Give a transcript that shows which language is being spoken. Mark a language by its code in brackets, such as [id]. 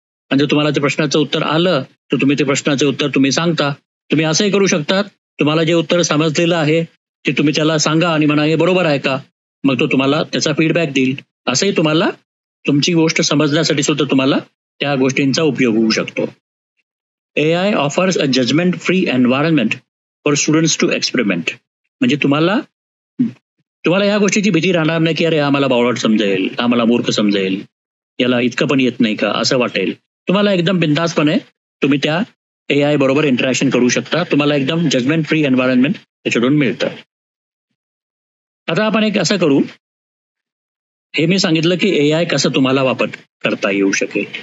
[mr] आणि जर तुम्हाला ते प्रश्नाचं उत्तर आलं तर तुम्ही ते प्रश्नाचे उत्तर तुम्ही सांगता. तुम्ही असंही करू शकता, तुम्हाला जे उत्तर समजलेलं आहे ते तुम्ही त्याला सांगा आणि म्हणा हे बरोबर आहे का? मग तो तुम्हाला त्याचा फीडबॅक देईल. असंही तुम्हाला तुमची गोष्ट समजण्यासाठी सुद्धा तुम्हाला त्या गोष्टींचा उपयोग होऊ शकतो. [en] AI offers a judgment-free environment for students to experiment. [mr] म्हणजे तुम्हाला या गोष्टीची भीती राहणार नाही की अरे आम्हाला बावळट समजेल, आम्हाला मूर्ख समजेल, याला इतकं पण येत नाही का असं वाटेल. तुम्हाला एकदम बिनधास्तपणे तुम्ही त्या AI बरोबर इंटरॅक्शन करू शकता. तुम्हाला एकदम जजमेंट फ्री एन्व्हायरमेंट त्याच्यातून मिळतं. आता आपण एक असं करू, हे मी सांगितलं की AI कसं तुम्हाला वापर करता येऊ शकेल.